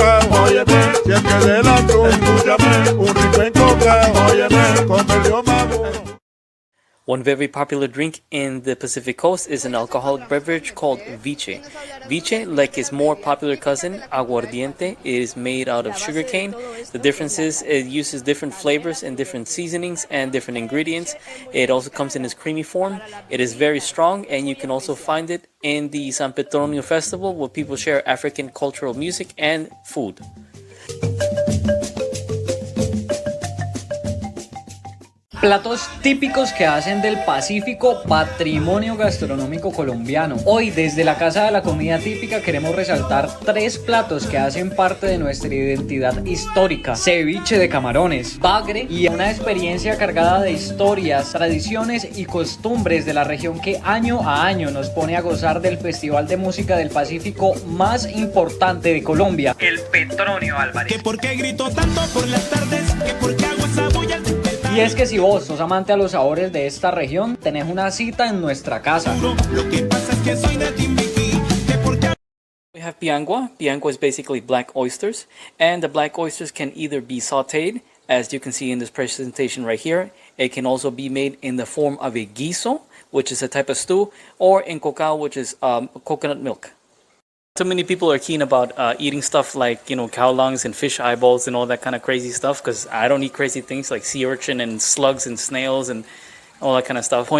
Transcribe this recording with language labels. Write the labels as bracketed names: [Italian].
[Spanish] Óyeme, si es que de la cruz, escúchame, un rico encocado, óyeme, con el río maduro. [English] One very popular drink in the Pacific coast is an alcoholic beverage called viche. Viche, like its more popular cousin, aguardiente, is made out of sugarcane. The difference is it uses different flavors and different seasonings and different ingredients. It also comes in its creamy form. It is very strong, and you can also find it in the San Petronio Festival, where people share African cultural music and food. [Spanish] Platos típicos que hacen del Pacífico patrimonio gastronómico colombiano. Hoy desde la Casa de la Comida Típica queremos resaltar 3 platos que hacen parte de nuestra identidad histórica: ceviche de camarones, bagre y una experiencia cargada de historias, tradiciones y costumbres de la región que año a año nos pone a gozar del Festival de Música del Pacífico más importante de Colombia, el Petronio Álvarez. ¿Que por qué grito tanto por las tardes? ¿Que por qué hago esa bulla? Y es que si vos sos amante a los sabores de esta región, tenés una cita en nuestra casa. Lo que pasa es que soy de Timbiquí. [English] We have piangua. Piangua is basically black oysters, and the black oysters can either be sauteed, as you can see in this presentation right here. It can also be made in the form of a guiso, which is a type of stew, or in cocao, which is coconut milk. So many people are keen about eating stuff like, you know, cow lungs and fish eyeballs and all that kind of crazy stuff, because I don't eat crazy things like sea urchin and slugs and snails and all that kind of stuff.